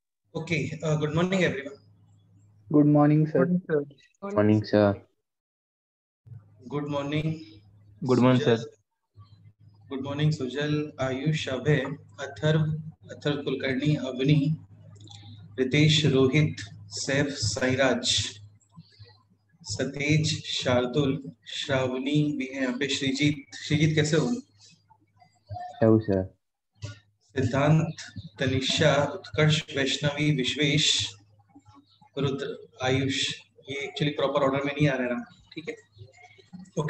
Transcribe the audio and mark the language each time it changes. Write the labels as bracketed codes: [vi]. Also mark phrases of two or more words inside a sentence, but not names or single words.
[en] Okay, good morning, everyone. Good morning, sir. Morning, sir. Morning, sir. Good morning, Good morning, Sujal. sir. Good morning, Sujal, Ayush, Abhay, Atharv Kulkarni, Avni, Ritesh, Rohit, Saif, Sairaj, [hi] सतेज, शार्दुल, श्रावणी भी है यहाँ पे, श्रीजीत कैसे हो? [en] Hello, sir. [hi] सिद्धांत, तनिषा, उत्कर्ष, वैष्णवी, विश्वेश, रुद्र, आयुष। ये एक्चुअली [en] proper order [hi] में नहीं आ रहा है ना, ठीक है, ओके।